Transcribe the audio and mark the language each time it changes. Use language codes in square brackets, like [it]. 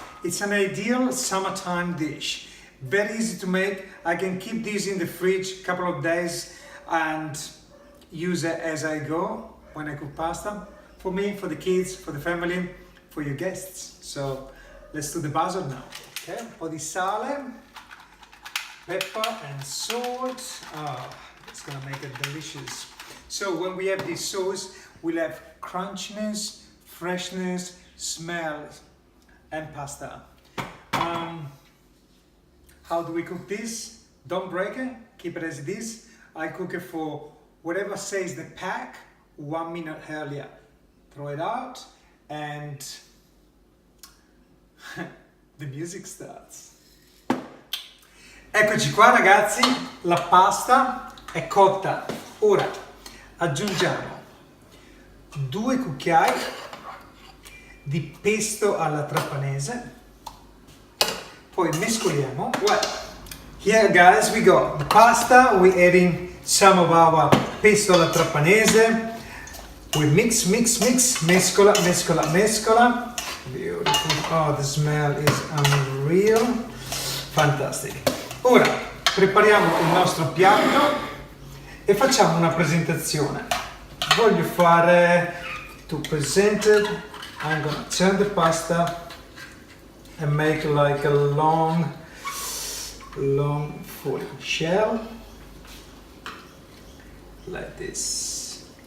[en] It's an ideal summertime dish. Very easy to make. I can keep this in the fridge a couple of days and use it as I go when I cook pasta. For me, for the kids, for the family, for your guests. So let's do the basil now. Okay, [it] un po' di sale, [en] pepper and salt. It's gonna make it delicious. So when we have this sauce, we'll have crunchiness, freshness, smells, and pasta. How do we cook this? Don't break it, keep it as it is. I cook it for whatever says the pack 1 minute earlier. Throw it out and the music starts. [it] Eccoci qua ragazzi, la pasta è cotta. Ora aggiungiamo 2 cucchiai di pesto alla trapanese, poi mescoliamo. [en] Well, here guys we got the pasta, we're adding some of our pesto alla trapanese. We mix, [it] mescola, mescola, mescola. [en] Beautiful. Oh, the smell is unreal. Fantastic. [it] Ora prepariamo il nostro piatto e facciamo una presentazione. Voglio fare [en] to present it. I'm gonna turn the pasta and make like a long full shell like this.